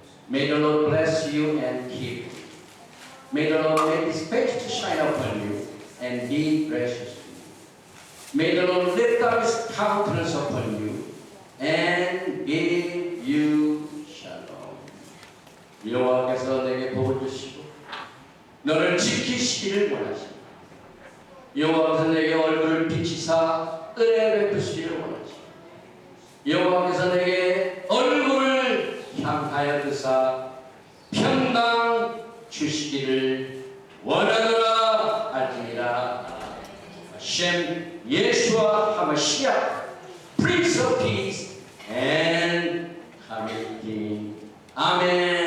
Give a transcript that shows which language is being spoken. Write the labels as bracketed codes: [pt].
[en] May the Lord bless you and keep you. May the Lord make His face to shine upon you and be gracious to you. May the Lord lift up His countenance upon you and give you shalom. [ko] 여호와께서 내게 복을 주시고 너를 지키시기를 원하십니다. 여호와께서 내게 얼굴을 비치사 은혜 베푸시기를 원하십니다. 여호와께서 내게 얼굴을 향하여 드사 평강 주시기를 원하노라 할지니라. 셴 예수와 하마시아 [en] Prince of Peace and Coming King. 아멘.